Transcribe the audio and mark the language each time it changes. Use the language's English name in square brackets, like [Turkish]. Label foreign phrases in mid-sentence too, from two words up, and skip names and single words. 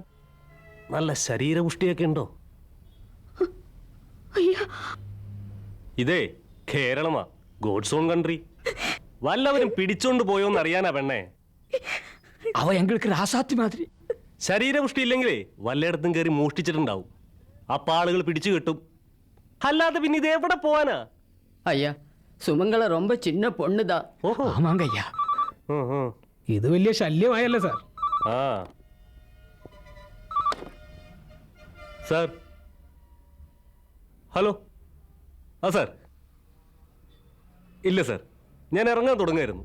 [Malayalam] നല്ല ശരീരപുഷ്ടിയൊക്കെ ഉണ്ടോ? ഇതേ കേരളമാ, [English] God's own country. [Malayalam] വല്ലവരും പിടിച്ചോണ്ട് പോയോന്ന് അറിയാനാ പെണ്ണേ. [Tamil] அவ எங்களுக்கு ராசாத்தி மாதிரி. [Malayalam] ശരീരപുഷ്ടി ഇല്ലെങ്കിലേ വല്ലയിടത്തും കയറി മോഷ്ടിച്ചിട്ടുണ്ടാവും. അപ്പൊ ആളുകൾ പിടിച്ചു കിട്ടും. അല്ലാതെ പിന്നെ ഇത് എവിടെ പോവാനാ? [Tamil] ஐயா, சுமங்கல ரொம்ப சின்ன பொண்ணுதான். [Malayalam] ഓഹോ, [Tamil] ஆமாங்க அய்யா. [Malayalam] ഇത് വലിയ ശല്യമായല്ലോ സാർ. ആ സാർ, ഹലോ. ആ സാർ, ഇല്ല സാർ, ഞാൻ ഇറങ്ങാൻ തുടങ്ങായിരുന്നു.